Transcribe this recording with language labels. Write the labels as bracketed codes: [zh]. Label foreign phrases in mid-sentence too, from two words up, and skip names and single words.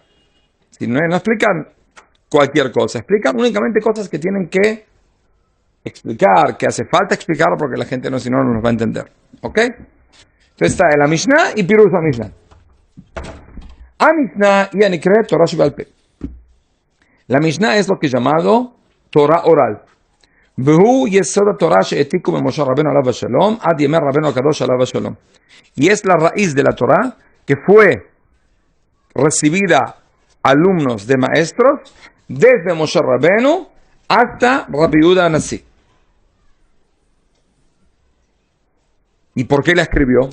[es] Si no explican cualquier cosa, explican únicamente cosas que tienen que explicar, que hace falta explicar porque la gente si no nos va a entender. ¿Ok? Entonces está en la Mishnah y [he] פירוש המשנה. ה משנה היא הנקרא תורה שבעל פה. [es] La Mishnah es lo que es llamado Torah oral. [he] והוא יסוד תורה שהעתיקו משה רבנו עליו שלום עד ימי רבנו הקדוש עליו שלום. [es] Y es la raíz de la Torah que fue recibida alumnos de maestros desde Moshe Rabbeinu hasta Rabbi Yehuda Hanassi. ¿Y por qué la escribió?